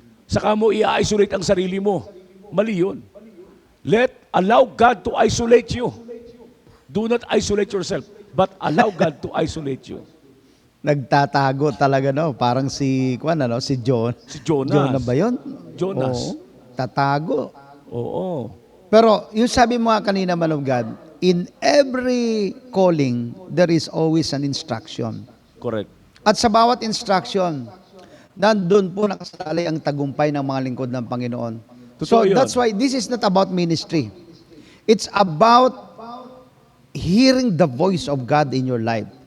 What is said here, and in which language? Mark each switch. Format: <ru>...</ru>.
<tl>saka mo i-isolate ang sarili mo. Mali yun.</tl> <en>Allow God to isolate you. Do not isolate yourself, but allow God to isolate you.</en> <tl>Nagtatago talaga, no? Parang si John. Si Jonas. Jonah ba yun? Jonas. Oo. Tatago. Oo. Pero yung sabi mo nga kanina,</tl> <en>man of God, in every calling, there is always an instruction. Correct.</en> <tl>At sa bawat instruction, nandun po nakasalalay ang tagumpay ng mga lingkod ng Panginoon.</tl> <en>So</en> <tl>Totoo yun.</tl> <en>that's why this is not about ministry. It's about hearing the voice of God in your life.</en>